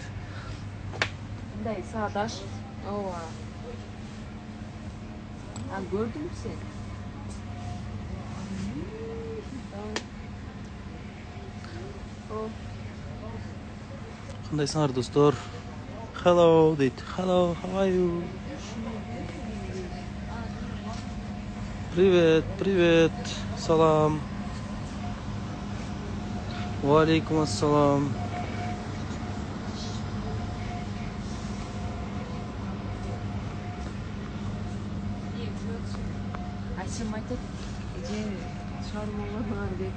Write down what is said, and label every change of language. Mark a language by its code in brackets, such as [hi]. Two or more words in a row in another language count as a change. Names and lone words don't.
[ky] Мындай сааташ. Ооба. А көрдүңбү сен? Кандайсыңар достор? Hello дейт. [en] Hello, how are you? [ru] Привет, привет. [ar] سلام. وعليكم السلام. [ky] Айсем айтат, же шаурмалар бар дейт.